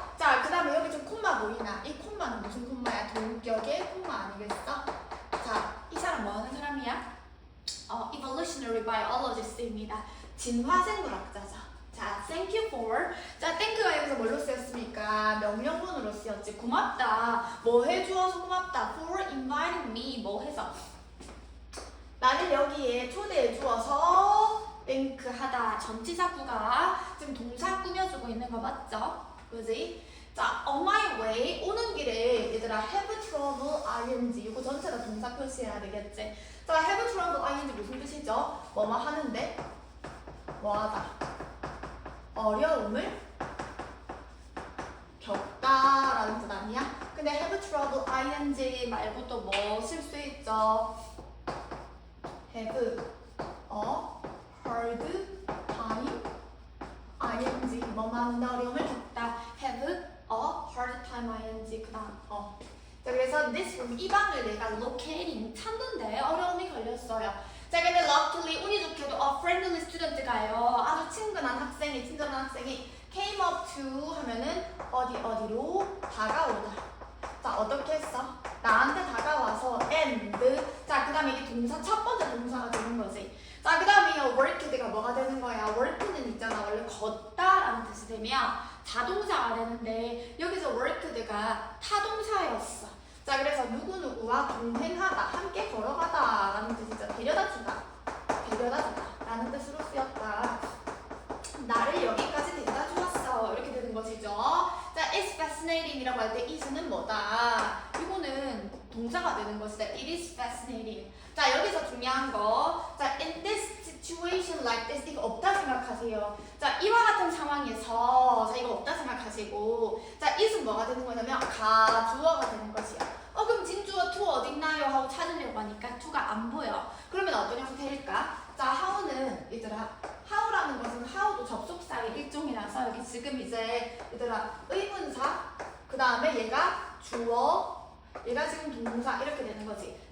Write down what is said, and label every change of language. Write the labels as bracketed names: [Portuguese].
[Korean] 자, 그 다음에 여기 좀 콤마 보이나? 이 콤마는 무슨 콤마야? 동격의 콤마 아니겠어? 자, 이 사람 뭐 하는 사람이야? [English] Evolutionary biologist입니다. [Korean] 진화생물학자죠. 자, [English] thank you for. [Korean] 자, thank가 여기서 뭘로 쓰였습니까? 명령문으로 쓰였지. 고맙다. 뭐 해주어서 고맙다. [English] for inviting me. [Korean] 뭐 해서. 나를 여기에 초대해 주어서 땡크 하다. 전치사구가 지금 동사 꾸며주고 있는 거 맞죠? [English] 그지? 자, on my way. [Korean] 오는 길에 얘들아 [English] have trouble ing. [Korean] 이거 전체가 동사 표시해야 되겠지? 자, [English] have trouble ing [Korean] 무슨 뜻이죠? 뭐뭐 하는데? 뭐하다. 어려움을 겪다라는 뜻 아니야? 근데 [English] have trouble ing [Korean] 말고 또 뭐 쓸 수 있죠? [English] have a hard time ing [Korean] 뭐 많은 어려움을 겪다. [English] have a hard time ing [Korean] 그 다음 자, 그래서 [English] this room [Korean] 이 방을 내가 locating 찾는데 어려움이 걸렸어요. 자, 근데 luckily 운이 좋게도 [English] a friendly student [Korean] 가요. 아주 친근한 학생이 친절한 학생이 [English] came up to [Korean] 하면은 어디로 다가오다. 자, 어떻게 했어? 나한테 다가와서 and 자, 그 다음에 이게 동사 첫 번째 동사가 되는 거지. 자, 그 다음에 worked가 뭐가 되는 거야? work는 있잖아. 원래 걷다라는 뜻이 되면 자동사가 되는데 여기서 worked가 타동사였어. 자, 그래서 누구누구와 동행하다, 함께 걸어가다 라는 뜻이죠. 데려다주다 라는 뜻으로 쓰였다. 나를 여기까지 데려다 주었어. 이렇게 되는 것이죠. 자, [English] it's fascinating [Korean] 이라고 할 때 is는 뭐다? 이거는 동사가 되는 것이다. [English] It is fascinating. [Korean] 자, 여기서 중요한 거. [English] 자, in this situation like this. [Korean] 이거 없다 생각하세요. 자, 이와 같은 상황에서 자, 이거 없다 생각하시고 자, is은 뭐가 되는 거냐면 가주어가 되는 것이야. 그럼 진주어 to 어딨나요? 하고 찾으려고 하니까 to가 안 보여. 그러면 어떤 형태일까? 자, how는 얘들아 how라는 것은 how도 접속사의 일종이라서 여기 지금 이제 얘들아 의문사 그 다음에 얘가 주어 얘가 지금 동사 이렇게 되는 거지.